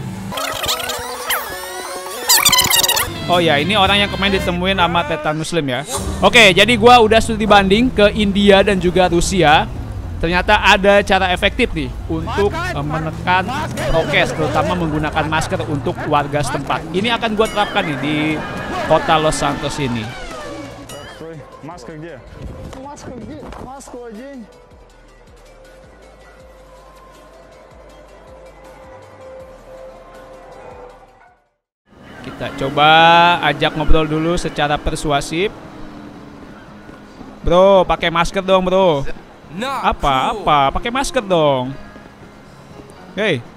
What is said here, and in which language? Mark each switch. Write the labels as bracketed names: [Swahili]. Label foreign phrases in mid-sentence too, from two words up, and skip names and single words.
[Indonesian] Oh ya, ini orang yang kemarin ditemuin sama Tretan Muslim ya. Oke, jadi gua udah studi banding ke India dan juga Rusia. Ternyata ada cara efektif nih untuk menekan prokes, terutama menggunakan masker untuk warga setempat. Ini akan gua terapkan nih di kota Los Santos ini. [Russian] Маска где? Маска где? Маску одень. [Indonesian] Kita coba ajak ngobrol dulu secara persuasif. Bro, pakai masker dong, bro. Apa? Pakai masker dong. Hey.